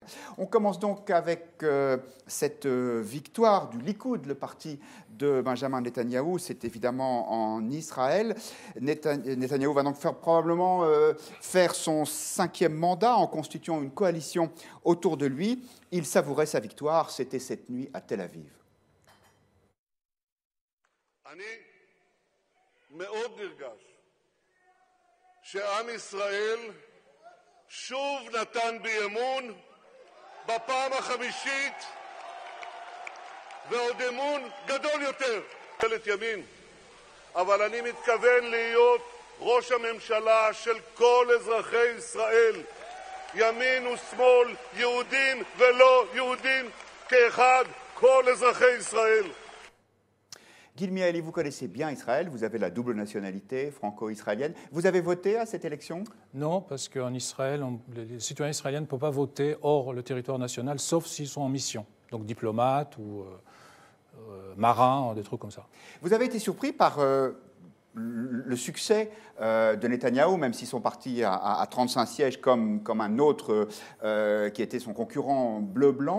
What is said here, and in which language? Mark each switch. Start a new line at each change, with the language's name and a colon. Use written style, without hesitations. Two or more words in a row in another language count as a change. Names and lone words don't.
French: On commence donc avec cette victoire du Likoud, le parti de Benjamin Netanyahou. C'est évidemment en Israël. Netanyahou va donc probablement faire son 5e mandat en constituant une coalition autour de lui. Il savourait sa victoire. C'était cette nuit à Tel Aviv.
Hebrew: מאוד נרגש שעם ישראל שוב נתן בי אמון בפעם החמישית ועוד אמון גדול יותר. ממשלת ימין, אבל אני מתכוון להיות ראש הממשלה של כל אזרחי ישראל, ימין ושמאל, יהודים ולא יהודים כאחד, כל אזרחי ישראל.
French: Gil Mihaeli, vous connaissez bien Israël, vous avez la double nationalité franco-israélienne. Vous avez voté à cette élection ? Non, parce qu'en Israël, les citoyens israéliens ne peuvent pas voter hors le territoire national, sauf s'ils sont en mission, donc diplomates ou marins, des trucs comme ça. Vous avez été surpris par le succès de Netanyahou, même si son parti a 35 sièges comme un autre qui était son concurrent bleu-blanc.